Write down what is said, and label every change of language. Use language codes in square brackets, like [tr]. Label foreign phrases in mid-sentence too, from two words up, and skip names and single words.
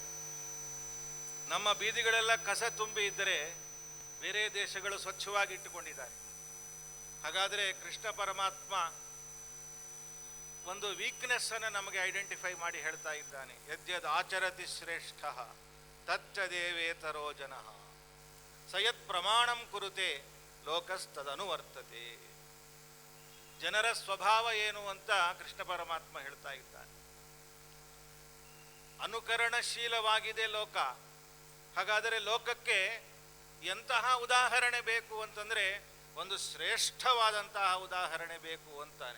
[kn] ನಮ್ಮ ಬೀದಿಗಳೆಲ್ಲ ಕಸ ತುಂಬಿ ಇದ್ದರೆ ಬೇರೆ ದೇಶಗಳು ಸ್ವಚ್ಛವಾಗಿ ಇಟ್ಟುಕೊಂಡಿದ್ದಾರೆ. ಹಾಗಾದರೆ ಕೃಷ್ಣ ಪರಮಾತ್ಮ ಒಂದು ವೀಕ್ನೆಸ್ ಅನ್ನು ನಮಗೆ ಐಡೆಂಟಿಫೈ ಮಾಡಿ ಹೇಳ್ತಾ ಇದ್ದಾನೆ. [sa] ಯದ್ಯದ್ ಆಚರತಿ ಶ್ರೇಷ್ಠ ತಚ್ಚ ದೇವೇತರೋ ಜನಃ ಸಯತ್ ಪ್ರಮಾಣಂ ಕುರುತೆ ಲೋಕಸ್ತದನುವರ್ತತೆ. [kn] ಜನರ ಸ್ವಭಾವ ಏನು ಅಂತ ಕೃಷ್ಣ ಪರಮಾತ್ಮ ಹೇಳ್ತಾ ಇದ್ದಾನೆ. ಅನುಕರಣಶೀಲವಾಗಿದೆ ಲೋಕ. ಹಾಗಾದರೆ ಲೋಕಕ್ಕೆ ಎಂತಹ ಉದಾಹರಣೆ ಬೇಕು ಅಂತಂದರೆ ಒಂದು ಶ್ರೇಷ್ಠವಾದಂತಹ ಉದಾಹರಣೆ ಬೇಕು ಅಂತಾನೆ.